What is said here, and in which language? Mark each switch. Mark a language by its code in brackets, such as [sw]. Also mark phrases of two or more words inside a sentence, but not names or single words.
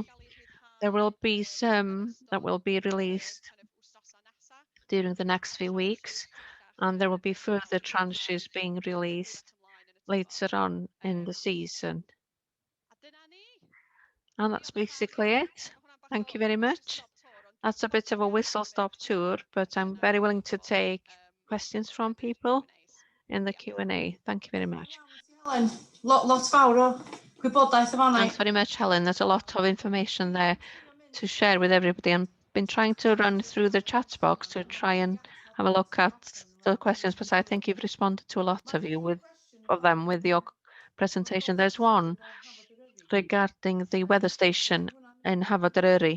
[en] There will be some that will be released during the next few weeks, and there will be further tranches being released later on in the season. And that's basically it. Thank you very much. That's a bit of a whistle-stop tour, but I'm very willing to take questions from people in the Q&A. Thank you very much. [cy] Helen, lot fawr o gwybodaeth yn fan'na. [en] Thanks very much, Helen. There's a lot of information there to share with everybody. I've been trying to run through the chat box to try and have a look at the questions, but I think you've responded to a lot of you with your presentation. There's one regarding the weather station in Hafod Eryri.